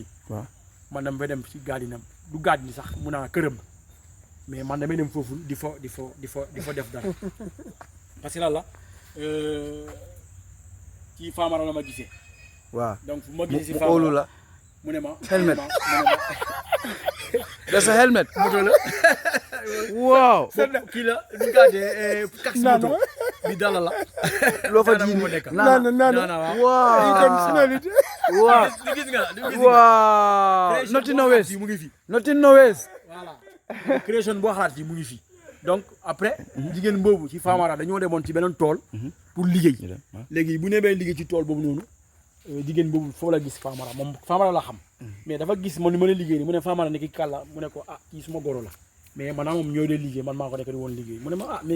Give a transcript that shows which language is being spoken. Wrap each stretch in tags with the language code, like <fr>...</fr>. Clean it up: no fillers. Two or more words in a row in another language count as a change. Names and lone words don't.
<wo>waaw man dama dem ci gaadinam du gaadin sax mun naa këram mais man damay dem foofu di fa def dara</wo> <fr>parce que</fr> <wo>la ci Famara la ma gisee. waaw donc fu ma gisee si Famara la mu ne ma</wo> <en>helmet that's a helmet</en> <wo>moto la waaw kii la ñu ngi kaa dee taxi moto bi dala la loo fa ji nana waaw gis nga</wo> <en>waaw nothing no waste</en> <wo>mu ngi fi</wo> <en>nothing no waste</en> <fr>voilà création</fr> <wo>boo xalaat fii mu ngi fi donc après jigéen boobu ci Famara dañoo demoon ci beneen tool pour liggéey léegi bu nebee liggéey ci tool boobu noonu jigéen boobu foo la gis Famara moom Famara la xam mais dafa gis man ni mën a liggéey ni mu ne Famara ne ki kàlla mu ne ko kii suma goro la mais maanaam moom ñoo dee liggéey man maa ko nekk di woon liggéey mu ne ma mais</wo>